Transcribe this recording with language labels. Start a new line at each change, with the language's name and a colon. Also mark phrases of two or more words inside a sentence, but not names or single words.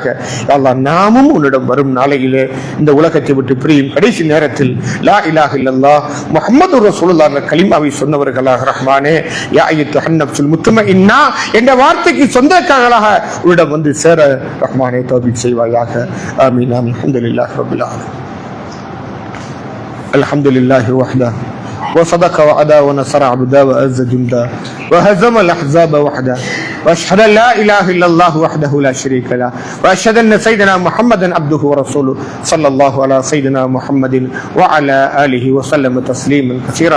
Tamil: அல்லாஹ், நாமும் உன்னிடம் வரும் நாளையிலே இந்த உலகத்தை விட்டு பிரியும் கடைசி நேரத்தில்
Arabic: لا إله إلا الله محمد رسول الله
Tamil: என்ற கலிமாவை சொன்னவர்களாக ரஹ்மானே,
Arabic: يا أيتها النفس المطمئنة
Tamil: என்ற வார்த்தைக்கு சொந்தக்காரர்களாக உன்னிடம் வந்து சேர ரஹ்மானே தௌஃபீக் செய்வாயாக.
Arabic: آمين آمين. الحمد لله رب العالمين. الحمد لله وحده وصدق وعدا ونصر عبدا وأعز جندا وهزم الأحزاب وحده وأشهد أن لا إله إلا الله وحده لا شريك له وأشهد أن سيدنا محمدا عبده ورسوله صلى الله على سيدنا محمد وعلى آله وسلم تسليما كثيرا.